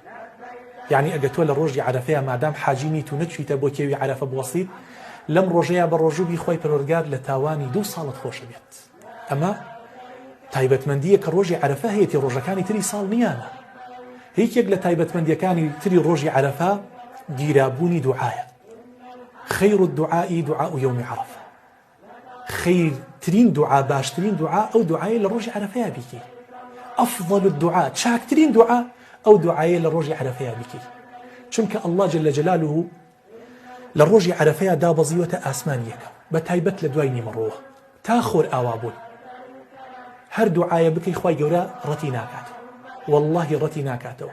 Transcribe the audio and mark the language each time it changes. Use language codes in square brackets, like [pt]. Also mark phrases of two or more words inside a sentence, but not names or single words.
[ckb] یعنی ئەگە تۆ لە ڕۆژی عەرەفەیە مادام حاجی نیت و نەچویتە بۆ کێوی عەرەفە بوەستیت، لەم ڕۆژەیە بە ڕۆژووبی خۆی پەروەردگار لە تاوانی 2 ساڵت خۆشە بێت. ئەمە تایبەتمەندیە کە ڕۆژی عەرەفە هەیەی ڕۆژەکانی تری ساڵ نیانە. هیچێک لە تایبەتمەندیەکانی تری ڕۆژی عەرەفە گیرابوونی دوعایە. [ar] خەیر الدعاء دعاء يوم عرفة. [ckb] خەیرترین دوعا، باشترین دوعا ئەو دوعایە لە ڕۆژی عەرەفەیە بیکەی. [ar] أفضل الدعاء، [ckb] چاکترین دوعا ئەو دوعایە لە ڕۆژی عەرەفەیە بیکەی. چونکە [ar] الله جل جلاله [ckb] لە ڕۆژی عەرەفەیە دابەزیوەتە ئاسمان یەکەم بە تایبەت لە دوای نیمەڕۆوە تا خۆر ئاوابوون. هەر دوعایە بکەی خوای گەورە ڕەتی ناکاتەوە، واللهی ڕەتی ناکاتەوە.